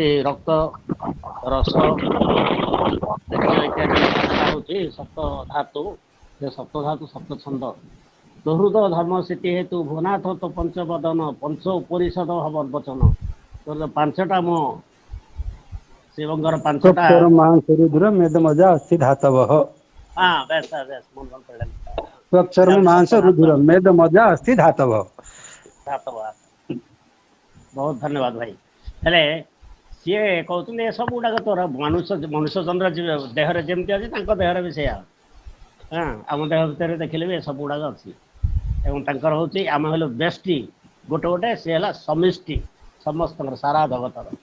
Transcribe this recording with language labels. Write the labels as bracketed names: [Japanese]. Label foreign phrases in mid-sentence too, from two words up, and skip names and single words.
[Odia] ରକ୍ତ ରସ ଇତ୍ୟାଦି ହେଉଛି ସପ୍ତ ଧାତୁ ସେ ସପ୍ତ ଧାତୁ ସପ୍ତ ଛନ୍ଦ ତହୃଦ ଧର୍ମ ସ୍ଥିତି ହେତୁ ଭୁନାଥ ତ ପଞ୍ଚବଦନ ପଞ୍ଚ ଉପରିଷଦ ବର୍ବଚନ ତୋର ପାଞ୍ଚଟା ମୋ ଶିବଙ୍କର ପାଞ୍ଚଟା [Sanskrit] मेद मजा अस्थि धातव [Odia] ବେଶ ବେଶ ମନ ପଡ଼ିଲାନି [Sanskrit] स्वक्षर मांस रुधिर मेद मजा अस्थि धातव। [Odia] ବହୁତ ଧନ୍ୟବାଦ ଭାଇ। ହେଲେ ସିଏ କହୁଛନ୍ତି ଏସବୁ ଗୁଡ଼ାକ ତୋର ମନୁଷ୍ୟ ଚନ୍ଦ୍ର ଦେହରେ ଯେମିତି ଅଛି ତାଙ୍କ ଦେହରେ ବି ସେଇଆ ଆମ ଦେହ ଭିତରେ ଦେଖିଲେ ବି ଏସବୁ ଗୁଡ଼ାକ ଅଛି ଏବଂ ତାଙ୍କର ହେଉଛି ଆମେ ହେଲୁ ବ୍ୟଷ୍ଟି ଗୋଟେ ସିଏ ହେଲା ସମିଷ୍ଟି ସମସ୍ତଙ୍କର ସାରା ଜଗତର